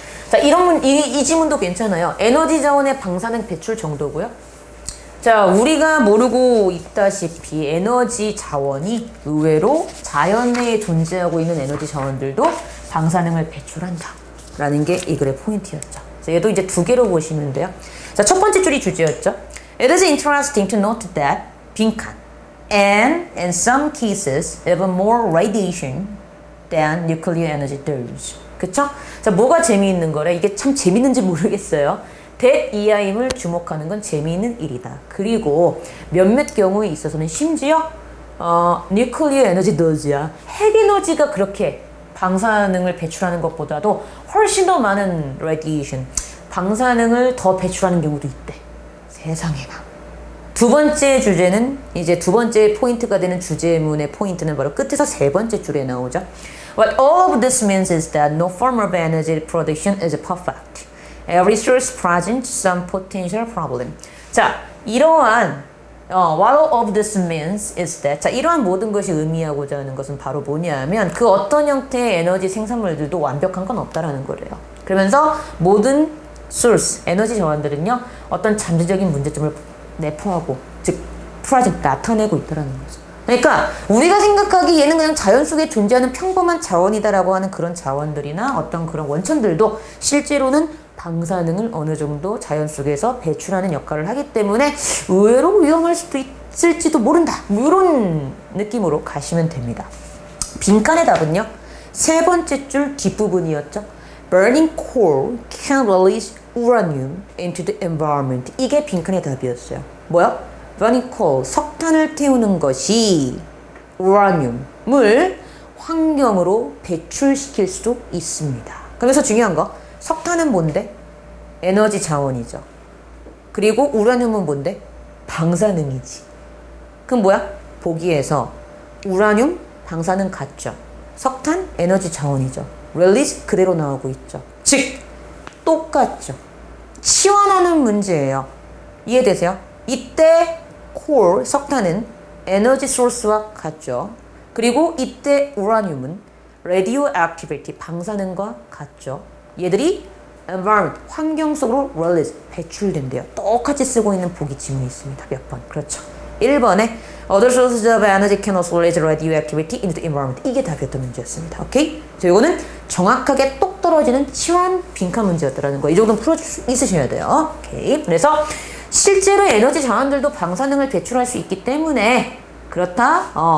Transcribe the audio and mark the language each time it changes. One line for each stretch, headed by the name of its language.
Korean: 자, 이 지문도 괜찮아요. 에너지 자원의 방사능 배출 정도고요. 자, 우리가 모르고 있다시피 에너지 자원이 의외로 자연 내에 존재하고 있는 에너지 자원들도 방사능을 배출한다. 라는 게 이 글의 포인트였죠. 자, 얘도 이제 두 개로 보시면 돼요. 자, 첫 번째 줄이 주제였죠.
English: It is interesting to note that 빈칸 and in some cases even more radiation than nuclear energy does.
Korean: 그쵸? 자, 뭐가 재미있는 거래? 이게 참 재밌는지 모르겠어요. that 이하임을 주목하는 건 재미있는 일이다. 그리고 몇몇 경우에 있어서는 심지어
English: nuclear energy does
Korean: 야. 핵 에너지가 그렇게 방사능을 배출하는 것보다도 훨씬 더 많은 radiation, 방사능을 더 배출하는 경우도 있대. 세상에나. 두 번째 주제는 이제 두 번째 포인트가 되는 주제문의 포인트는 바로 끝에서 세 번째 줄에 나오죠.
English: What all of this means is that no form of energy production is perfect. Every source presents some potential problem.
Korean: 자, 이러한
English: what all of this means is that
Korean: 자, 이러한 모든 것이 의미하고자 하는 것은 바로 뭐냐면 그 어떤 형태의 에너지 생산물들도 완벽한 건 없다라는 거래요. 그러면서 모든 source, 에너지 자원들은요 어떤 잠재적인 문제점을 내포하고 즉 나타내고 있다는 거죠. 그러니까 우리가 생각하기 얘는 그냥 자연 속에 존재하는 평범한 자원이다라고 하는 그런 자원들이나 어떤 그런 원천들도 실제로는 방사능을 어느 정도 자연 속에서 배출하는 역할을 하기 때문에 의외로 위험할 수도 있을지도 모른다. 이런 느낌으로 가시면 됩니다. 빈칸의 답은요. 세 번째 줄 뒷부분이었죠.
English: Burning coal can release uranium into the environment.
Korean: 이게 빈칸의 답이었어요. 뭐야?
English: Burning coal,
Korean: 석탄을 태우는 것이 우라늄을 환경으로 배출시킬 수도 있습니다. 그래서 중요한 거, 석탄은 뭔데? 에너지 자원이죠. 그리고 우라늄은 뭔데? 방사능이지. 그럼 뭐야? 보기에서 우라늄, 방사능 같죠. 석탄, 에너지 자원이죠. 릴리즈 그대로 나오고 있죠. 즉, 똑같죠. 치환하는 문제예요. 이해되세요? 이때 콜, 석탄은 에너지 소스와 같죠. 그리고 이때 우라늄은 레디오 액티비티, 방사능과 같죠. 얘들이 environment, 환경 속으로 release, 배출된대요. 똑같이 쓰고 있는 보기 지문이 있습니다. 몇 번? 그렇죠.
English: 1번에 other sources of energy can also release radioactivity into the environment.
Korean: 이게 답이었던 문제였습니다. 오케이? 자, 이거는 정확하게 똑 떨어지는 치환 빈칸 문제였다라는 거. 이 정도는 풀어줄 수 있으셔야 돼요. 오케이? 그래서 실제로 에너지 자원들도 방사능을 배출할 수 있기 때문에 그렇다.